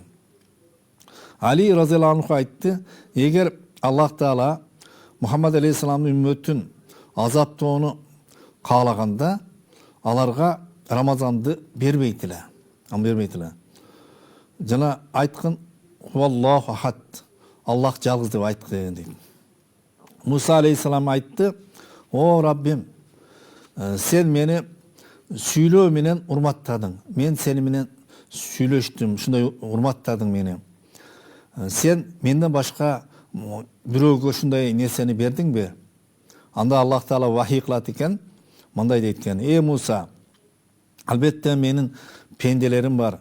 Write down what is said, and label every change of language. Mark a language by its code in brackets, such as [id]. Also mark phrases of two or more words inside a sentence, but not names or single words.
[ky] Али [ar] رضي الله عنه [ky] айтты: "Эгер Аллах Таала Мухаммад алейхисаламдын үммөтүн азаптоону каалаганда, аларга Рамазанды бербейт эле. Жана айткын: [ar] هو الله أحد, [ky] Аллах жалгыз деп айткын" дейт. Муса алейхисалам айтты: "О Раббим, сен мени сүйлөө менен урматтадың. Мен сени менен сүйлөштүм, ушундай урматтадың мени. Сен менден башка бирөөгө ушундай нерсени бердиңби?" Анда Аллах Таала вахий кылат экен, мындай дейт экен: "Эй Муса, албетте менин пенделерим бар.